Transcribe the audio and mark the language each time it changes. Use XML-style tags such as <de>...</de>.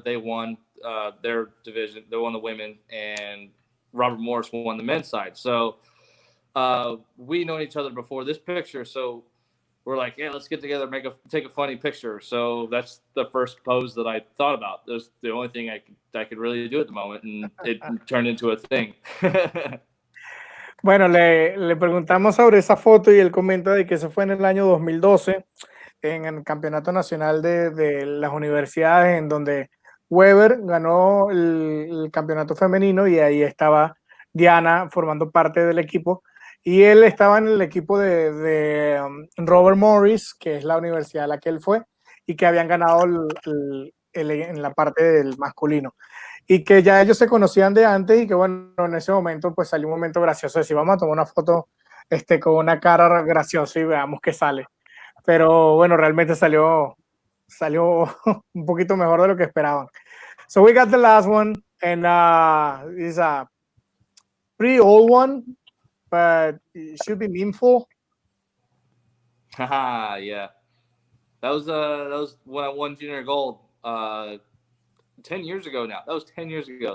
<en>They won their division. They won the women, and Robert Morris won the men's side. So we known each other before this picture. So we're like, yeah, let's get together, take a funny picture. So that's the first pose that I thought about. That was the only thing I could really do at the moment, and it turned into a thing.</en> <es>Bueno, le preguntamos sobre esa foto y él comenta de que eso fue en el año 2012 en el Campeonato Nacional de las Universidades, en donde Weber ganó el campeonato femenino y ahí estaba Diana formando parte del equipo. Y él estaba en el equipo de Robert Morris, que es la universidad a la que él fue, y que habían ganado en la parte del masculino. Y que ya ellos se conocían de antes y que bueno, en ese momento pues salió un momento gracioso, decir, vamos a tomar una foto con una cara graciosa y veamos qué sale. Pero bueno, realmente salió un poquito mejor de lo que esperaban.</es> <en>So we got the last one, and it's a pretty old one, but it should be meaningful. Haha, yeah. That was when I won junior gold 10 years ago now. That was 10 years ago.</en>